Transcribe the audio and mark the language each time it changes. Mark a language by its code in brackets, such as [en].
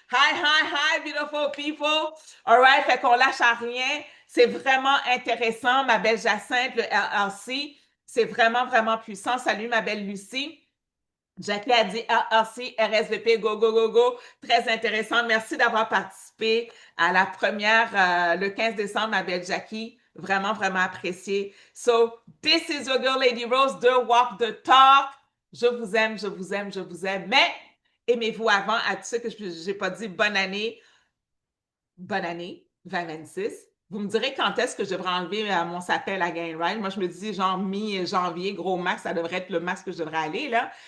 [en] High, high, high, beautiful people. All right, [fr] fait qu'on lâche à rien. C'est vraiment intéressant, ma belle Jacinthe, le LLC. C'est vraiment, vraiment puissant. Salut, ma belle Lucie. Jackie a dit AAC, RSVP, [en] go, go, go, go. [fr] Très intéressant. Merci d'avoir participé à la première le 15 décembre, ma belle Jackie. Vraiment, vraiment apprécié. [en] So, this is your girl, Lady Rose, de Walk the Talk. [fr] Je vous aime, je vous aime, je vous aime. Mais aimez-vous avant à tous ceux que je n'ai pas dit bonne année 2026. Vous me direz quand est-ce que je devrais enlever mon sapin à Gain Ride. Moi, je me dis genre mi-janvier, gros max, ça devrait être le max que je devrais aller, là.